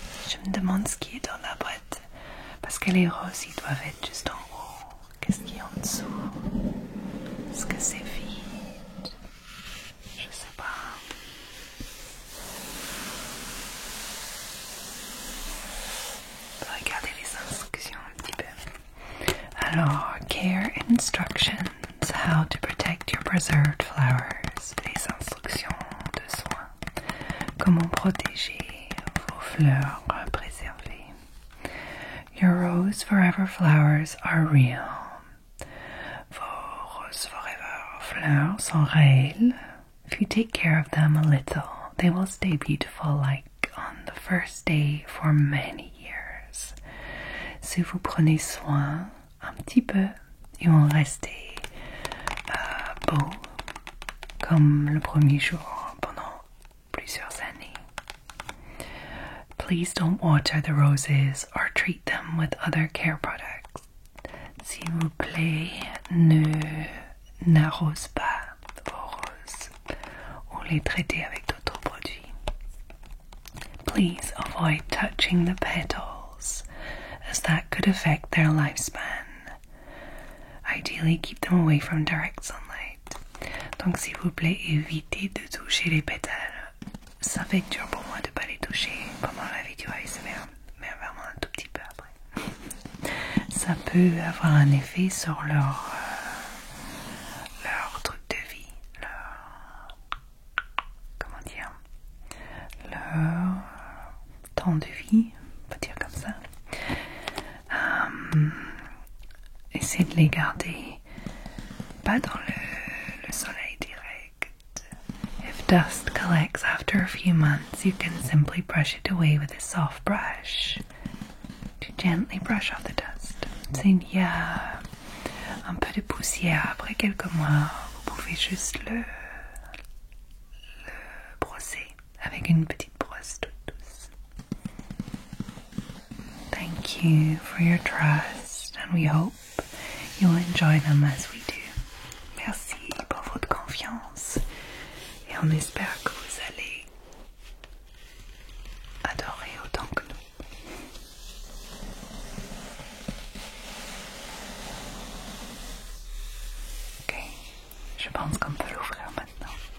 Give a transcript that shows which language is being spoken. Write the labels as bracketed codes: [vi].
[fr] Je me demande ce qui est dans la boîte, parce que les roses ils doivent être juste en haut. Qu'est-ce qu'il y a en dessous? Est-ce que c'est vide? Je sais pas. Regardez les instructions un petit peu. [en] Alors, care instructions, how to protect your preserved flowers. [fr] Les instructions de soins. Comment protéger vos fleurs préservées. [en] Your Rose Forever flowers are real. [fr] Vos Rose Forever fleurs sont réelles. [en] If you take care of them a little, they will stay beautiful like on the first day for many years. [fr] Si vous prenez soin un petit peu, ils vont rester beaux comme le premier jour pendant plusieurs années. [en] Please don't water the roses or treat them with other care products. [fr] S'il vous plaît, n'arrose pas vos roses ou les traitez avec d'autres produits. [en] Please avoid touching the petals, as that could affect their lifespan. Ideally, keep them away from direct sunlight. [fr] Donc, s'il vous plaît, évitez de toucher les pétales. Ça fait dur pour moi de ne pas les toucher pendant la vidéo ASMR, mais vraiment un tout petit peu après. Ça peut avoir un effet sur leur truc de vie, comment dire, leur temps de vie, on peut dire comme ça. Essayez de les garder pas dans le soleil direct. [en] If dust collects after a few months, you can simply brush it away with a soft brush to gently brush off the dust. [fr] S'il y a un peu de poussière après quelques mois, vous pouvez juste le brosser avec une petite brosse toute douce. [en] Thank you for your trust, and we hope you'll enjoy them as we do. [fr] Merci pour votre confiance et on espère que vous allez adorer autant que nous. Ok, je pense qu'on peut l'ouvrir maintenant.